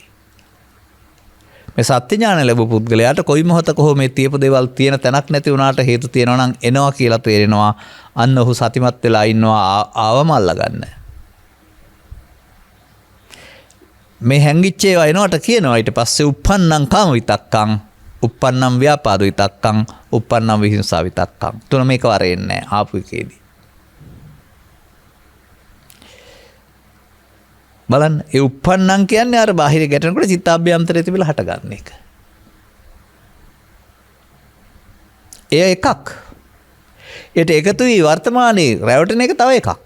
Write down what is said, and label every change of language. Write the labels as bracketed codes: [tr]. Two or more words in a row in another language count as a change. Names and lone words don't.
[si] මේ සත්‍ය ඥාන ලැබු පුද්ගලයාට කොයි මොහොතක හෝ මේ තියපු දේවල් තියෙන තැනක් නැති වුණාට හේතු තියෙනවා නම් එනවා කියලා තේරෙනවා. අන්න ඔහු සතිමත් වෙලා ඉන්නවා ආවම අල්ලගන්න. මේ හැංගිච්ච ඒවා එනවට කියනවා ඊට පස්සේ [pi] uppannam kama vitakkam, uppannam vyapada vitakkam, uppannam vihinsa vitakkam. [si] තුන මේක වරෙන්නේ නැහැ ආපු එකේදී. බලන්න ඒ uppannam කියන්නේ අර බාහිර ගැටෙනකොට චිත්තාභ්‍යන්තරයේ තිබිලා හටගන්න එක. එය එකක්. ඒට එකතු වී වර්තමානයේ රැවටෙන එක තව එකක්.